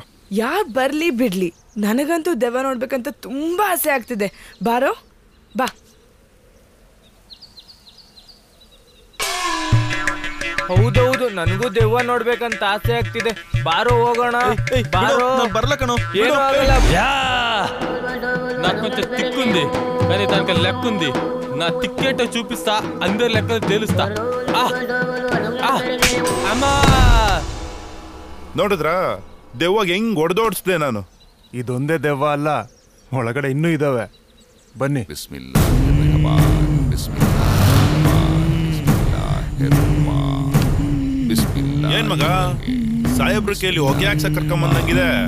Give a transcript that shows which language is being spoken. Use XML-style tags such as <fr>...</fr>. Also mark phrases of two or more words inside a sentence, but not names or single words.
<kn>ಯಾರ್ ಬರ್ಲಿ ಬಿಡ್ಲಿ, ನನಗಂತೂ ದೆವ್ವ ನೋಡ್ಬೇಕಂತ ತುಂಬಾ ಆಸೆ ಆಗ್ತಿದೆ. ಬಾರೋ ಬಾ. ಹೌದೌದು, ನನಗೂ ದೆವ್ವ ನೋಡ್ಬೇಕಂತ ಆಸೆ ಆಗ್ತಿದೆ. ಬಾರೋ ಹೋಗೋಣ. ಬಾರೋ. ಬರ್ಲ ಕಣೋ. ಏನು ಆಗಲ್ಲ.</kn> <te>నాకు కొంచెం తిక్కుంది కానీ దానికి లెక్కుంది. నా తిక్కేట చూపిస్తా, అందరి లెక్క తెలుస్తా. అమ్మా</te> <kn>ನೋಡಿದ್ರಾ ದೆವ್ವಾಗ ಹೆಂಗ್ ಹೊಡೆದೋಡಿಸ್ದೆ ನಾನು. ಇದೊಂದೇ ದೆವ್ವ ಅಲ್ಲ, ಒಳಗಡೆ ಇನ್ನೂ ಇದಾವೆ. ಬನ್ನಿ. ಏನ್ ಮಗ ಸಾಹೇಬ್ರ ಕೇಳಿ ಹೊಗೆ ಹಾಕ್ಸಕ್ ಕರ್ಕೊಂಬಂದಂಗಿದೆ.</kn>